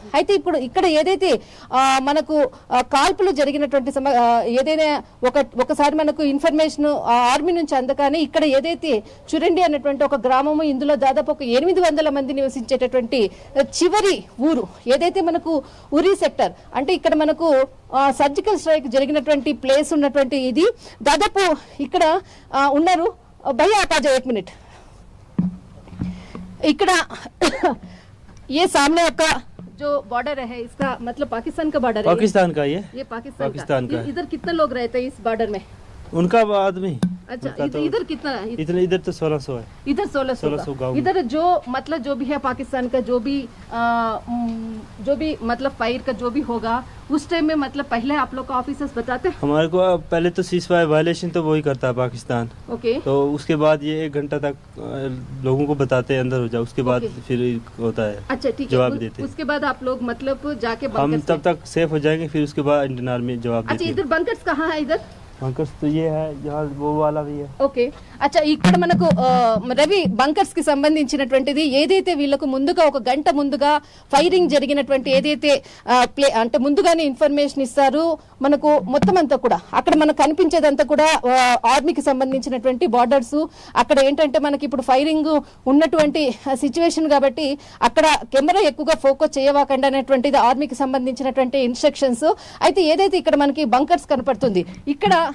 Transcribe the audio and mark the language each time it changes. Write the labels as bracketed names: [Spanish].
[Telugu] అయితే ఇప్పుడు ఇక్కడ ఏదైతే మనకు కాల్పులు జరిగినటువంటి ఏదైనా ఒకసారి మనకు ఇన్ఫర్మేషన్ ఆర్మీ నుంచి అందగానే ఇక్కడ ఏదైతే చురండి అన్నటువంటి ఒక గ్రామము, ఇందులో దాదాపు ఒక 800 మంది నివసించేటటువంటి చివరి ఊరు ఏదైతే మనకు ఉరి సెక్టర్ అంటే ఇక్కడ మనకు సర్జికల్ స్ట్రైక్ జరిగినటువంటి ప్లేస్ ఉన్నటువంటి ఇది దాదాపు ఇక్కడ ఉన్నారు. [Hindi] भैया आप आ जाओ 1 मिनट. इकड़ा ये सामने आपका जो बॉर्डर है इसका मतलब पाकिस्तान का बॉर्डर है. पाकिस्तान का ये पाकिस्तान का. इधर कितने लोग रहते हैं इस बॉर्डर में? उनका आदमी. अच्छा, इधर कितना है? इधर तो 1600 है. इधर 1600 गाँव. इधर जो मतलब जो भी है पाकिस्तान का जो भी मतलब फायर का जो भी होगा उस टाइम में मतलब पहले आप लोग का ऑफिसर्स बताते हैं? हमारे को पहले तो सीज़फायर वायलेशन तो वही करता है पाकिस्तान. ओके. तो उसके बाद ये 1 घंटा तक लोगों को बताते हैं अंदर हो जाओ, उसके बाद फिर होता है. अच्छा, ठीक है. जवाब देते हैं. उसके बाद आप लोग मतलब जाके हम तब तक सेफ हो जाएंगे, फिर उसके बाद इंडियन आर्मी जवाब देती है. अच्छा, इधर बंकर्स कहाँ है? इधर बंकर्स तो ये है, यहाँ वो वाला भी है। [Telugu] ఓకే అచ్చా ఇక్కడ మనకు రవి బంకర్స్ కి సంబంధించినటువంటిది ఏదైతే వీళ్ళకు ముందుగా ఒక గంట ముందుగా ఫైరింగ్ జరిగినటువంటి ఏదైతే అంటే ముందుగానే ఇన్ఫర్మేషన్ ఇస్తారు మనకు మొత్తం అంతా కూడా అక్కడ మనకు కనిపించేదంతా కూడా ఆర్మీకి సంబంధించినటువంటి బార్డర్స్ అక్కడ ఏంటంటే మనకి ఇప్పుడు ఫైరింగ్ ఉన్నటువంటి సిచ్యువేషన్ కాబట్టి అక్కడ కెమెరా ఎక్కువగా ఫోకస్ చేయవాకండి అనేటువంటిది ఆర్మీకి సంబంధించినటువంటి ఇన్స్ట్రక్షన్స్ అయితే ఏదైతే ఇక్కడ మనకి బంకర్స్ కనపడుతుంది ఇక్కడ